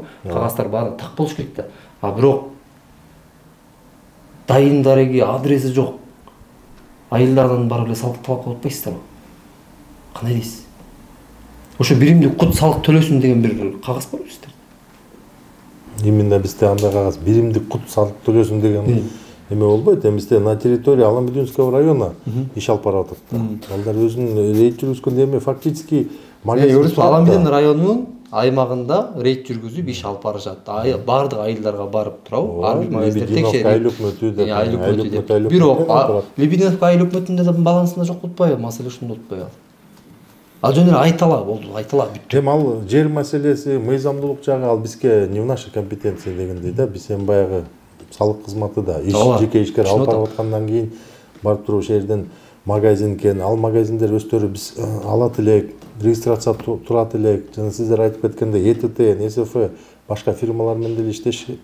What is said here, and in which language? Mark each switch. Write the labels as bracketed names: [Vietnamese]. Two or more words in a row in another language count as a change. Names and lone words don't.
[Kyrgyz] Кагаздар баары так болуш керек да. А бирок дайын дареги адреси жок. Айылдардан барып эле салык талап кылып атпайсыздарбы? Кандай дейсиз? Ошо биримдик кут салык төлөсүн деген бир кагаз бар бизде. Именно бизде андай кагаз биримдик кут салык төлөсүн деген эме болбойт. Эми бизде [Russian] на территории Аламбединского района [Kyrgyz] иш алып барып атат. Алар өзүнүн рейд жүргүзгөндө эми фактически магазин Аламбедин районунун аймагында рейд жүргүзүп иш алып барышат. Баардык айылдарга барып турабы? Ар бир магазиндер текшерип. Айыл өкмөтү деп. Айыл өкмөтү деп. Бирок Лебединовка айыл өкмөтүндө балансында жок болупайбы? Маселе ушунда болупайбы? Ал жөн эле Айтала болду, Айтала бүттү. Эми ал жер маселеси, мыйзамдуулук жагы ал бизге [Russian] не в нашей компетенции [Kyrgyz] дегендей да. Биз эми баягы салык кызматы да, жеке ишкер алып барып аткандан кийин барып туруп ошол жерден магазин экен, ал магазиндер өздөрү биз алат элек, регистрация турат элек, жана сиздер айтып кеткендей ЭТТ, НСФ башка фирмалар менен деле иштешет.